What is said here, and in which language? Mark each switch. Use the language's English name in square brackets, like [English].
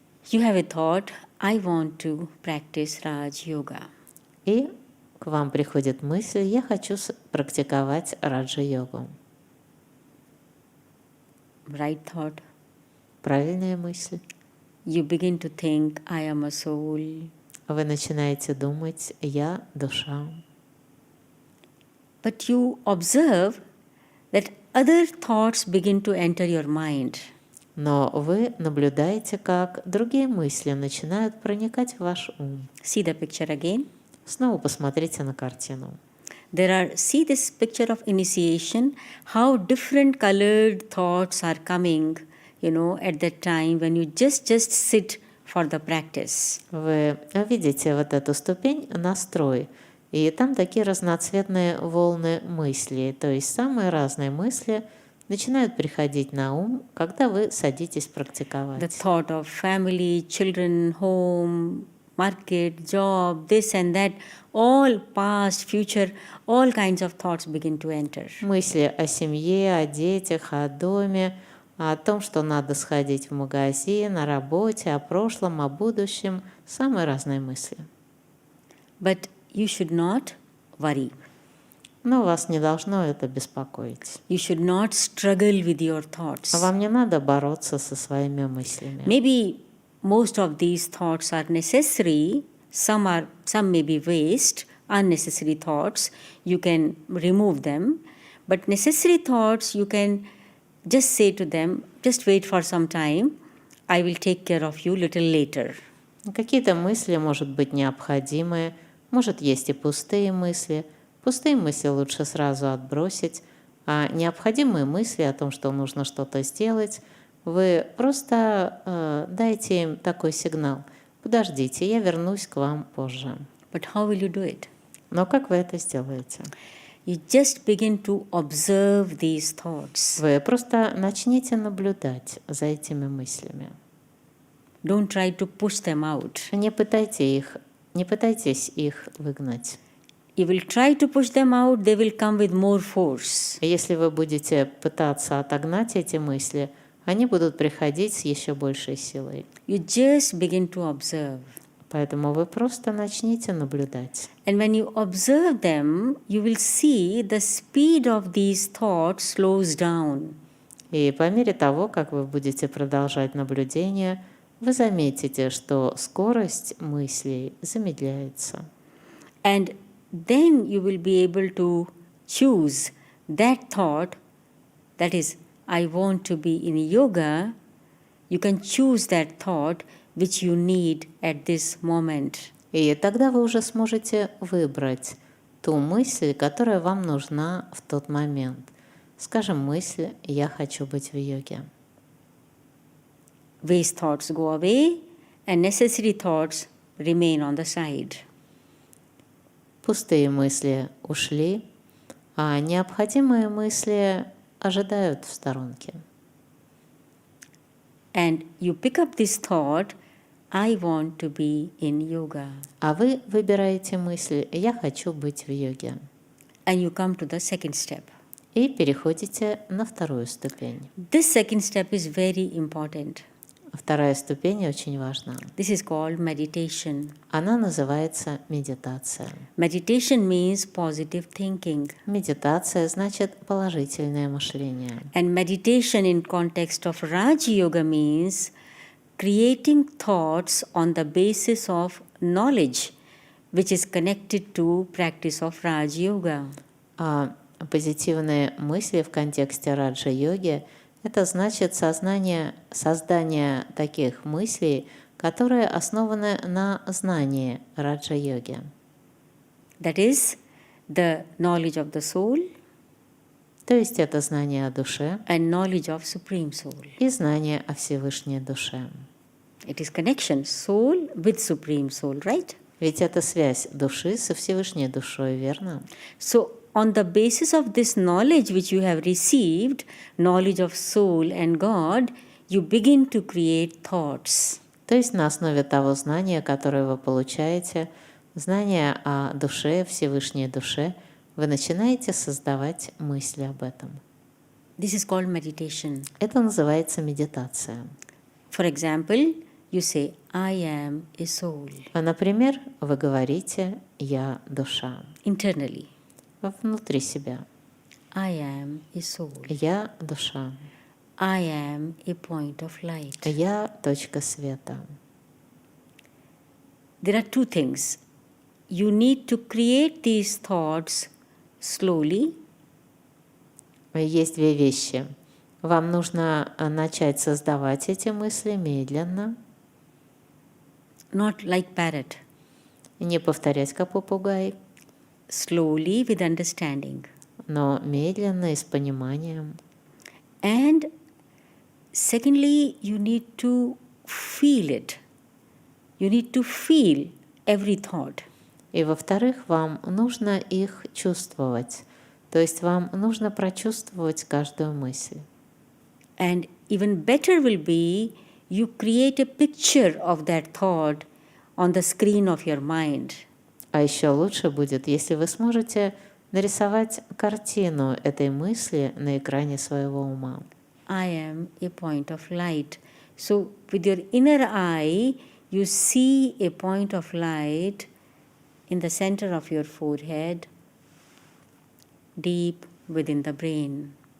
[English] You have a thought, I want to practice Raja-йога. [Russian] И к вам приходит мысль, я хочу практиковать Раджа-йогу. [English] Right thought. [Russian] Правильная мысль. [English] You begin to think, I am a soul. [Russian] Вы начинаете думать, я душа. [English] But you observe that other thoughts begin to enter your mind. [Russian] Но вы наблюдаете, как другие мысли начинают проникать в ваш ум. [English] See the picture again. [Russian] Снова посмотрите на картину. [English] See this picture of initiation, how different colored thoughts are coming, at that time when you just sit for the practice. [Russian] Вы видите вот эту ступень настрой, и там такие разноцветные волны мыслей, то есть самые разные мысли начинают приходить на ум, когда вы садитесь практиковать. [English] The thought of family, children, home, market, job, this and that, all past, future, all kinds of thoughts begin to enter. [Russian] Мысли о семье, о детях, о доме, о том, что надо сходить в магазин, о работе, о прошлом, о будущем, самые разные мысли. [English] But you should not worry. [Russian] Но вас не должно это беспокоить. [English] You should not struggle with your thoughts. [Russian] Вам не надо бороться со своими мыслями. [English] Maybe most of these thoughts are necessary. Some may be waste, unnecessary thoughts. You can remove them. But necessary thoughts, you can just say to them, just wait for some time. I will take care of you little later. [Russian] Какие-то мысли, может быть, необходимые. Может, есть и пустые мысли. Пустые мысли лучше сразу отбросить. А необходимые мысли о том, что нужно что-то сделать, вы просто дайте им такой сигнал. Подождите, я вернусь к вам позже. [English] But how will you do it? [Russian] Но как вы это сделаете? [English] You just begin to observe these thoughts. [Russian] Вы просто начните наблюдать за этими мыслями. [English] Don't try to push them out. [Russian] Не пытайтесь их выгнать. [English] You will try to push them out, they will come with more force. [Russian] Если вы будете пытаться отогнать эти мысли, они будут приходить с еще большей силой. [English] You just begin to observe. [Russian] Поэтому вы просто начните наблюдать. [English] And when you observe them, you will see the speed of these thoughts slows down. [Russian] И по мере того, как вы будете продолжать наблюдение, вы заметите, что скорость мыслей замедляется. [English] And then you will be able to choose that thought, that is, I want to be in yoga. You can choose that thought which you need at this moment. [Russian] И тогда вы уже сможете выбрать ту мысль, которая вам нужна в тот момент. Скажем, мысль «я хочу быть в йоге». [English] Waste thoughts go away and necessary thoughts remain on the side. [Russian] Пустые мысли ушли, а необходимые мысли ожидают в сторонке. [English] And you pick up this thought, I want to be in yoga. [Russian] А вы выбираете мысль «я хочу быть в йоге». [English] And you come to the second step. [Russian] И переходите на вторую ступень. [English] This second step is very important. [Russian] Вторая ступень очень важна. [English] This is called meditation. [Russian] Она называется медитация. [English] Meditation means positive thinking. [Russian] Медитация значит положительное мышление. [English] And meditation in context of Raja-йога means creating thoughts on the basis of knowledge, which is connected to practice of Raja-йога. [Russian] А позитивные мысли в контексте раджа-йоги – это значит создание таких мыслей, которые основаны на знании раджа-йоги. [English] That is the knowledge of the soul. [Russian] То есть это знание о душе [English] and knowledge of Supreme Soul. [Russian] и знание о Всевышней душе. [English] It is connection, soul with Supreme Soul, right? [Russian] Ведь это связь души со Всевышней душой, верно? [English] So, on the basis of this knowledge which you have received, knowledge of soul and God, you begin to create thoughts. [Russian] То есть на основе того знания, которое вы получаете, знания о душе, Всевышней душе, вы начинаете создавать мысли об этом. [English] This is called meditation. [Russian] Это называется медитация. [English] For example, you say, I am a soul. [Russian] Например, вы говорите «я душа» [English] Internally. [Russian] внутри себя. [English] I am a soul. [Russian] «Я душа». [English] I am a point of light. [Russian] «Я точка света». [English] There are two things. You need to create these thoughts slowly. [Russian] Есть две вещи. Вам нужно начать создавать эти мысли медленно, [English] Not like parrot. [Russian] не повторять как попугай, [English] Slowly with understanding. [Russian] но медленно и с пониманием. [English] And secondly, you need to feel it. You need to feel every thought. [Russian] И во-вторых, вам нужно их чувствовать. То есть вам нужно прочувствовать каждую мысль. [English] And even better will be you create a picture of that thought on the screen of your mind. [Russian] А еще лучше будет, если вы сможете нарисовать картину этой мысли на экране своего ума. [English] I am a point of light. So with your inner eye, you see a point of light in the center of your forehead, deep within the brain.